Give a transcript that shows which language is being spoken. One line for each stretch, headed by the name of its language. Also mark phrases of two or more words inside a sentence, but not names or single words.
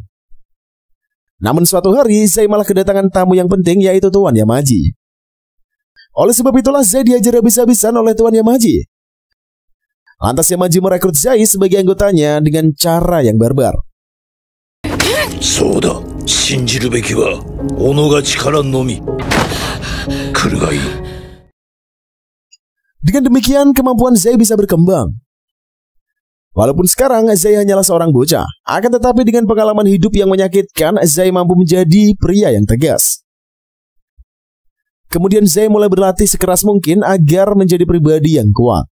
Indonesian: Namun suatu hari, Zai malah kedatangan tamu yang penting yaitu Tuan Yamaji. Oleh sebab itulah Zai diajar habis-habisan oleh Tuan Yamaji. Lantas Yamaji merekrut Zai sebagai anggotanya dengan cara yang barbar.
Japanese: Soda, 信じるべきは己が力のみ. 来るがいい.
Indonesian: Dengan demikian kemampuan Zai bisa berkembang. Walaupun sekarang Zai hanyalah seorang bocah, akan tetapi dengan pengalaman hidup yang menyakitkan, Zai mampu menjadi pria yang tegas. Kemudian Zai mulai berlatih sekeras mungkin agar menjadi pribadi yang kuat.